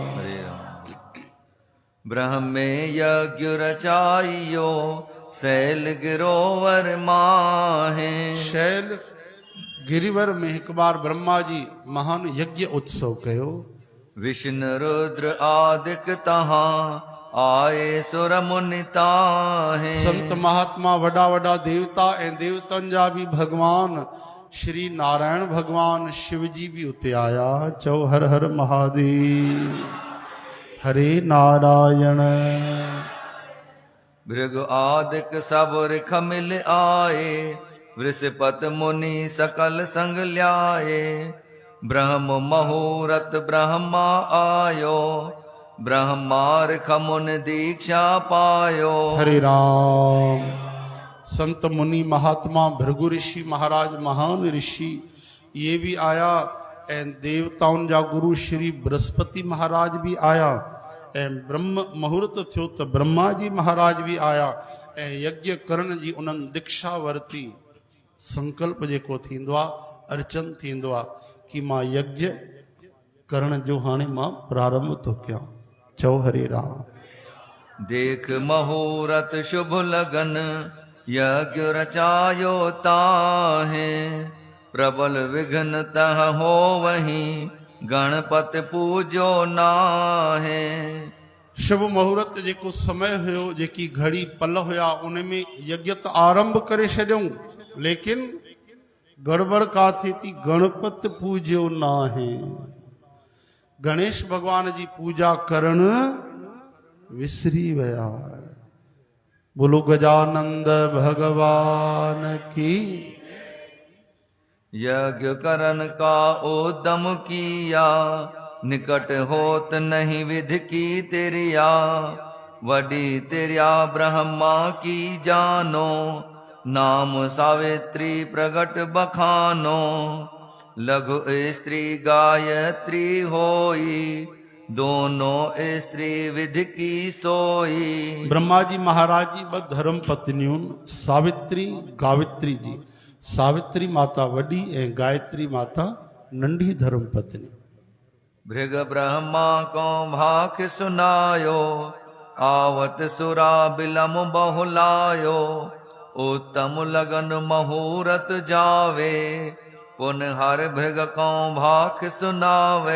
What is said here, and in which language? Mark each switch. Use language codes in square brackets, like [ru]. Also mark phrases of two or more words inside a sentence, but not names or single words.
[hi] हरे राम। ब्रह्मे यज्ञ रचाइयो, शैल गिरोवर माहे। [sd] शैल गिरिवर में हिकु बार ब्रह्मा जी महान यज्ञ उत्सव कयो। [hi] विष्णु रुद्र आदिक तहां आए सुर मुनि ताहे। [sd] संत महात्मा वॾा वॾा देवता ऐं देवतनि जा बि भगवान श्री नारायण भगवान शिव जी भी उते आया। चओ हर हर महादेव, हरे नारायण। [hi] भृग आदिक सब रिख मिल आए, वृषपत मुनि सकल संग ल्याए। ब्रह्म मुहूर्त ब्रह्मा आयो, ब्रह्मार्ख मुनि दीक्षा पायो। [sd] हरे राम। संत मुनि महात्मा भृगु ऋषि महाराज महान ऋषि ये भी आया ऐं देवताउनि जा गुरु श्री बृहस्पति महाराज भी आया ऐं ब्रह्म मुहूर्त थियो त ब्रह्मा जी महाराज भी आया ऐं यज्ञ करण जी उन्हनि दीक्षा वरती। संकल्प जेको थींदो आहे अर्चन थींदो आहे कि मां यज्ञ करण जो हाणे मां प्रारंभ थो कयां। चओ हरे राम। [hi] देख मुहूर्त शुभ लगन, यज्ञ रचायो ताहे। प्रबल विघ्न तह हो वही, गणपति पूजो नाहे। [sd] शुभ मुहूर्त जेको समय हुयो, जेकी घड़ी पल हुया, उनमें यज्ञ त आरंभ करे छॾियऊं, लेकिन गड़बड़ का थी थी, [hi] गणपति पूजो नाहे। [sd] गणेश भगवान जी पूजा करण विसरी विया। [hi] बोलो गजानंद भगवान की। यज्ञ करन का उद्यम किया, निकट होत नहीं विधि की तिरिया। वडी तिरिया ब्रह्मा की जानो, नाम सावित्री प्रगट बखानो। लघु स्त्री गायत्री होई, दोनों स्त्री विधि की सोई। [sd] ब्रह्मा जी महाराज जी ब धर्म पत्नियों सावित्री गावित्री जी। सावित्री माता वडी ऐं गायत्री माता नंढी धर्म पत्नी। [hi] भृग ब्रह्मा को भाख सुनायो, आवत सुरा बिलम बहुलायो। उत्तम लगन मुहूर्त जावे, पुन हर भृग को भाख सुनावे।